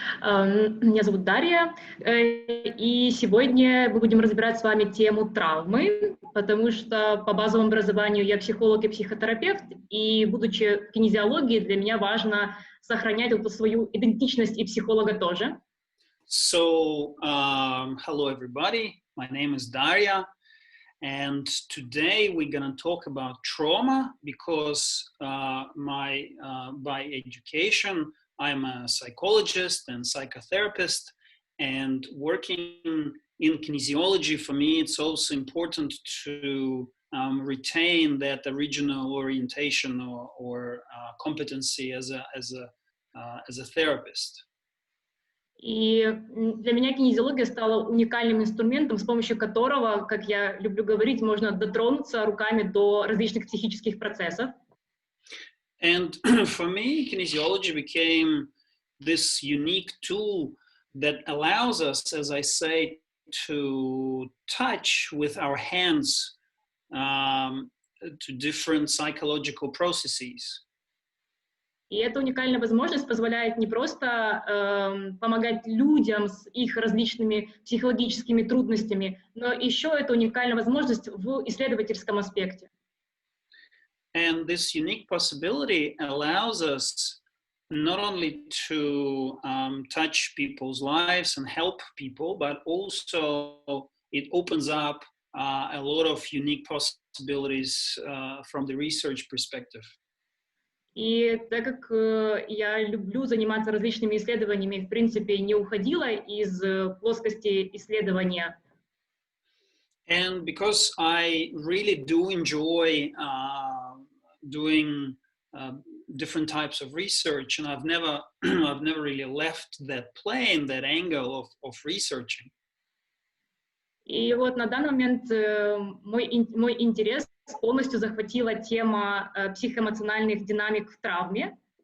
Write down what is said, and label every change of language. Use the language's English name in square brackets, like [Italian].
[Russian] Меня зовут Дарья, и сегодня мы будем разбирать с вами тему травмы, потому что по базовому образованию я психолог и психотерапевт, и будучи в кинезиологии, для меня важно сохранять эту свою идентичность и психолога тоже. [English] So, hello everybody, my name is Daria, and today we're going to talk about trauma because by education, I'm a psychologist and psychotherapist, and working in kinesiology, for me, it's also important to retain that original orientation or competency as a therapist. [Russian] И для меня кинезиология стала уникальным инструментом, с помощью которого, как я люблю говорить, можно дотронуться руками до различных психических процессов. [English] And for me, kinesiology became this unique tool that allows us, as I say, to touch with our hands to different psychological processes. [Russian] И эта уникальная возможность позволяет не просто помогать людям с их различными психологическими трудностями, но еще это уникальная возможность в исследовательском аспекте. [English] And this unique possibility allows us not only to touch people's lives and help people, but also it opens up a lot of unique possibilities from the research perspective. [Russian] И так как я люблю заниматься различными исследованиями, в принципе, не уходила из плоскости исследования. [English] And because I really do enjoy doing different types of research, and I've never really left that plane, that angle of researching. [Russian] И вот на данный момент мой интерес полностью захватила тема психоэмоциональных динамик в травме.